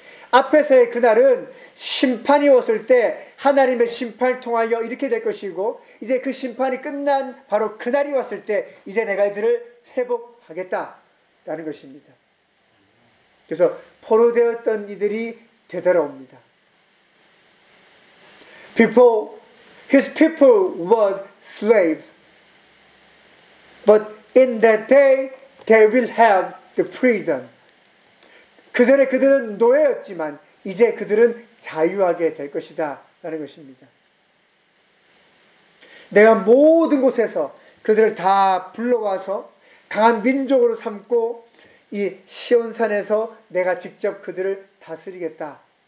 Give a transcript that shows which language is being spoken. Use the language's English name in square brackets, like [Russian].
[Korean] 앞에서의 그날은 심판이 왔을 때 하나님의 심판을 통하여 이렇게 될 것이고 이제 그 심판이 끝난 바로 그날이 왔을 때 이제 내가 이들을 회복하겠다라는 것입니다. 그래서 포로되었던 이들이 되돌아옵니다. [English] Before his people was slaves, but in that day they will have the freedom. [Korean] 그 전에 그들은 노예였지만 이제 그들은 자유하게 될 것이다 라는 것입니다. 내가 모든 곳에서 그들을 다 불러와서 강한 민족으로 삼고 이 시온산에서 내가 직접 그들을 다스리겠다.